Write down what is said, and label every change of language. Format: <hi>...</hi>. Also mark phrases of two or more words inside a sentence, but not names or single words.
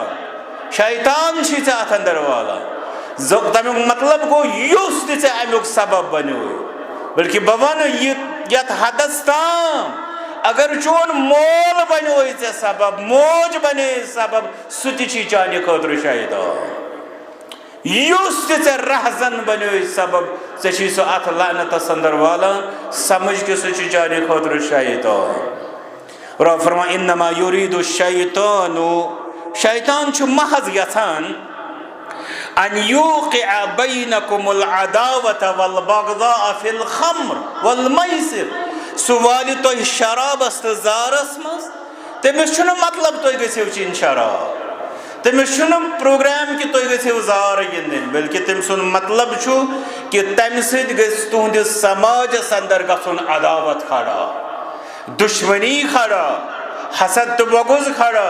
<ks>شیطان چھی ژےٚ اتھ اندر والان. تمیُک مطلب گوٚو یُس تہِ ژےٚ امیُک سبب بنیوے، بلکہ بہٕ ونہٕ یتھ حدس تام اگر چون مول بنیوے ژےٚ سبب، موج بنے سبب، سُہ تہِ چھی چانہِ خٲطرٕ شیطان. یُس تہِ ژےٚ رہزن بنیوے سبب، ژےٚ چھی سُہ اتھ لعنتس اندر والان، سمجھ کہِ سُہ چھُ چانہِ خٲطرٕ شیطان. رب فرما</ks> <ar>انما یرید الشیطان،</ar> <ks>شیطان چھُ محض یژھان</ks> <ar>ان یوقع بینکم العداوة والبغضاء فی الخمر والمیسر.</ar> <ks>سُہ والہِ تۄہہِ شرابس تہٕ زارس منٛز. تٔمِس چھُنہٕ مطلب تُہۍ گٔژھِو چیٚنۍ شراب، تٔمِس چھُنہٕ پروگرام کہِ تُہۍ گٔژھِو زارٕ گِنٛدٕنۍ، بلکہِ تٔمۍ سُنٛد مطلب چھُ کہِ تمہِ سۭتۍ گژھِ تُہنٛدِس سماجس اندر گژھُن عداوت کھڑا، دشمنی کھڑا، حسد تہٕ بغض کھڑا.</ks>